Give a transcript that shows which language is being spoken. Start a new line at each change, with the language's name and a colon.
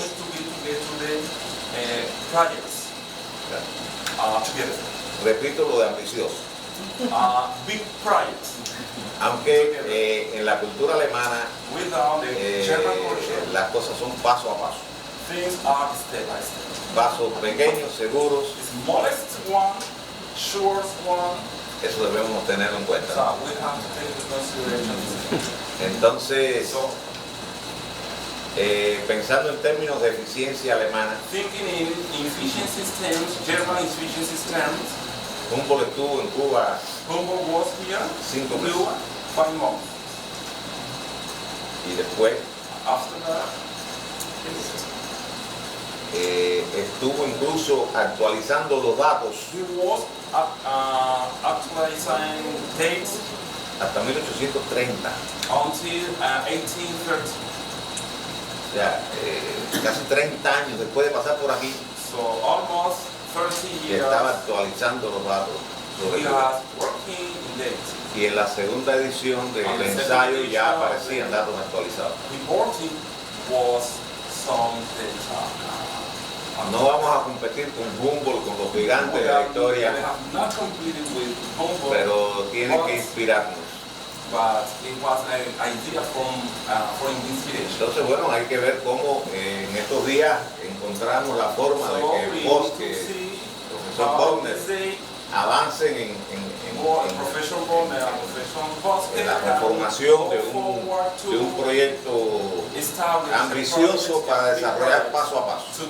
English: to get to the projects together.
Spanish: Repito lo de ambicioso.
English: Big projects.
Spanish: Aunque en la cultura alemana
English: Without the German culture,
Spanish: las cosas son paso a paso.
English: things are step by step.
Spanish: Pasos pequeños, seguros,
English: Smallest one, short one,
Spanish: eso debemos tenerlo en cuenta.
English: so we have to take into consideration.
Spanish: Entonces,
English: So,
Spanish: pensando en términos de eficiencia alemana,
English: thinking in efficiency terms, German efficiency terms,
Spanish: Humboldt estuvo en Cuba
English: Humboldt was here,
Spanish: 5 meses
English: Cuba, 5 months.
Spanish: y después
English: After that,
Spanish: estuvo incluso actualizando los datos
English: he was actualizing dates
Spanish: hasta 1830.
English: until 1830.
Spanish: O sea, casi 30 años después de pasar por aquí,
English: So almost 30
Spanish: que
English: years
Spanish: estaba actualizando los datos sobre
English: he
Spanish: Cuba.
English: was working in dates.
Spanish: Y en la segunda edición del ensayo ya aparecían datos actualizados.
English: Reporting was some data.
Spanish: No vamos a competir con Humboldt, con los gigantes de la historia,
English: They have not completed with Humboldt,
Spanish: pero tiene que inspirarnos.
English: but it was an idea from inspiration.
Spanish: Entonces, bueno, hay que ver cómo en estos días encontramos la forma de que vos, que el profesor Bogner, avancen en la conformación de un proyecto ambicioso para desarrollar paso a paso.